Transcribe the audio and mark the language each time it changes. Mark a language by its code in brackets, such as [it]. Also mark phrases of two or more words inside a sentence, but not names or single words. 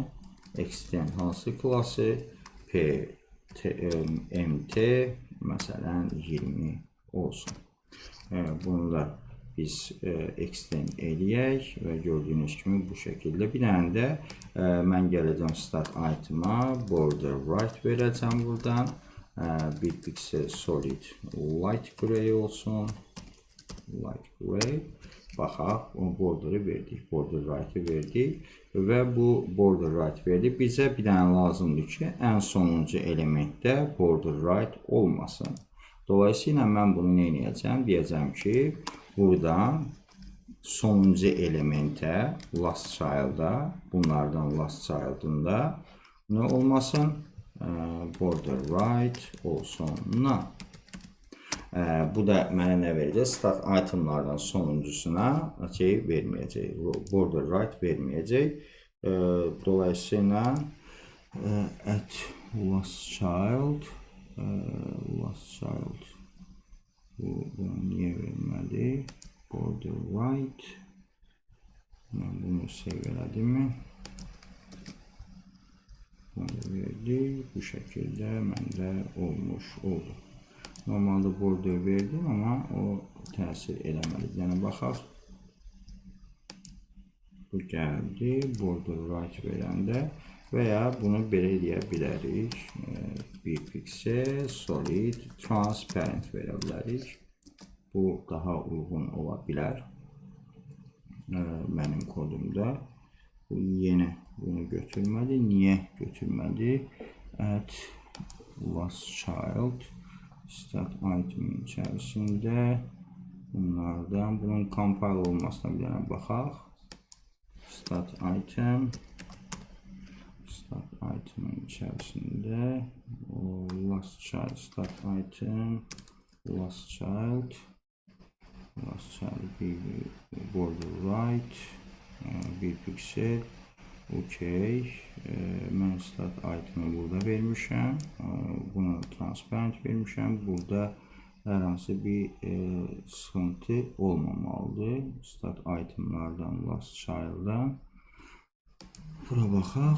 [az] Extend hansı klası? mt məsələn 20 olsun. Bunu da biz extend eləyək və gördüyünüz kimi bu şəkildə. Bir dənə də mən gələcəm [en] start item'a, border right [az] verəcəm buradan. Bir [en] pixel solid light gray [az] olsun. [en] Light gray. [az] Baxaq, o border'ı verdik, [en] border right'ı [az] verdik və bu [en] border right [az] verdik. Bizə bir dənə lazımdır ki, ən sonuncu elementdə [en] border right [az] olmasın. Dolayısıyla mən bunu nə edəcəm? Deyəcəm ki, buradan sonuncu elementə, [en] last child'a, [az] bunlardan [en] last child'ında [az] nə olmasın? [en] Border right [az] olsun. Bu da mənə nə verəcək? [en] Start itemlardan [az] sonuncusuna verməyəcək. [en] Border right [az] verməyəcək. Dolayısıyla [en] at last child [az] bunu niyə vermədi? [en] Border right. [az] Mən bunu save elədim mi? Bunu verdik. Bu şəkildə məndə olmuş oldu. Normalde border verdim ama o təsir eləmədi. Yəni baxaq. Bu gəldi. [en] Border right [az] verəndə veya bunu belə eləyə bilərik. Bir piksel [en] solid transparent [az] verə bilərik. Bu daha uyğun ola bilər mənim kodumda. Bu yeni bunu götürmədi. Niyə götürmədi? [en] At last child start item [az] içərisində bunlardan bunun compile olmasına bir dənə baxaq. [en] Start item [az] içərisində [en] last child start item last child [az] bir [en] border right [az] bir piksel okey. Mən [en] start item'ı [az] burada vermişəm. Bunu transparent vermişəm. Burada hər hansı bir sıxıntı olmamalıdır. [en] Start item'lardan last child'dan [az] bura baxaq.